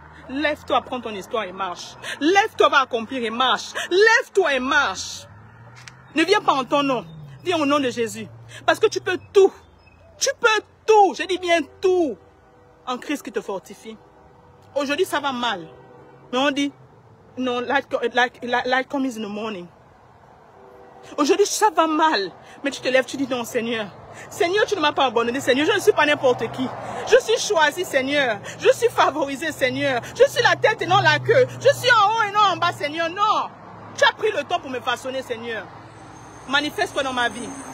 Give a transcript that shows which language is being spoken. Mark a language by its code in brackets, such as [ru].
[fr] Lève-toi, prends ton histoire et marche. Lève-toi, va accomplir et marche. Lève-toi et marche. Ne viens pas en ton nom. Viens au nom de Jésus. Parce que tu peux tout. Tu peux tout. Je dis bien tout. En Christ qui te fortifie. Aujourd'hui, ça va mal. Mais on dit, non, [en] light comes in the morning. [fr] Aujourd'hui, ça va mal. Mais tu te lèves, tu dis non, Seigneur. Seigneur, tu ne m'as pas abandonné, Seigneur. Je ne suis pas n'importe qui. Je suis choisi, Seigneur. Je suis favorisé, Seigneur. Je suis la tête et non la queue. Je suis en haut et non en bas, Seigneur. Non. Tu as pris le temps pour me façonner, Seigneur. Manifeste-toi dans ma vie.